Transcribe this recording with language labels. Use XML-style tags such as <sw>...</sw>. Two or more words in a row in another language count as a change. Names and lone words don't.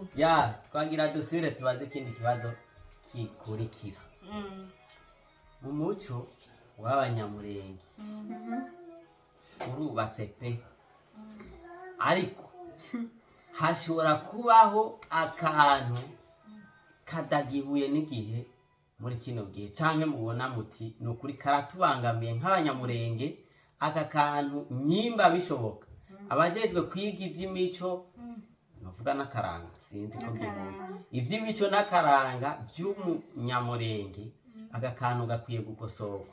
<rn>Ya twagira dusubire tubaze ikindi kibazo kikurikira. Mu muco w'abanyamurenge urubatse pe, ariko hashobora kubaho akantu kadagihuye n'igihe muri kino gihe canke mubona muti nukuri karatubangamiye nk'abanyamurenge. Aka kantu nyimba bishoboka abajejwe kwiga ivy'imico novuga n'akaranga, sinzi ko gihuye ivy'imico n'akaranga vy'umunyamurenge, aka kantu gakwiye gukosorwa.</rn>